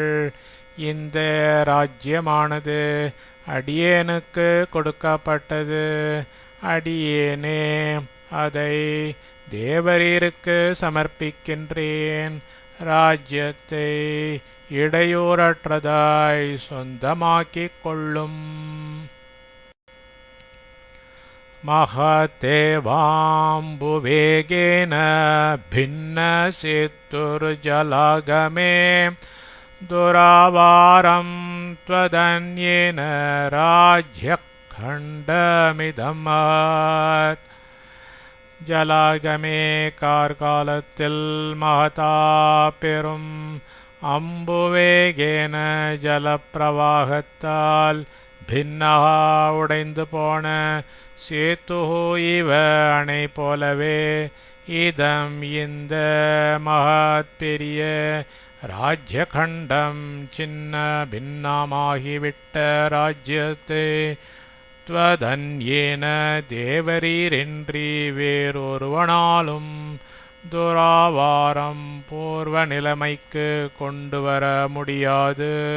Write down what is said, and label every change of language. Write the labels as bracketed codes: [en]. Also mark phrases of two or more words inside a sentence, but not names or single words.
[ta] இந்த ராஜ்யமானது அடியேனுக்கு கொடுக்கப்பட்டது. அடியேனே அதை தேவரீருக்கு சமர்ப்பிக்கின்றேன். ராஜ்யத்தை இடையூறற்றதாய் சொந்தமாக்கிக் கொள்ளும். [sa] महतेवाम्बुवेगेन भिन्नसेतुर्जलागमे दुरावारं त्वदन्येन राज्यखण्डमिदमत्. [ta] ஜலாகமே கார்காலத்தில் மகதா பெரும் அம்புவேகேன ஜலப்பிரவாகத்தால் பின்னஹா உடைந்து போன சேத்து இவ அணை போலவே இதம் இந்த மகத் பெரிய ராஜ்யகண்டம் சின்ன பின்னமாகிவிட்ட ராஜ்யத்தை த்வதன்யேன தேவரீரின்றி வேறொருவனாலும் துராவாரம் பூர்வ நிலைமைக்கு கொண்டு வர முடியாது.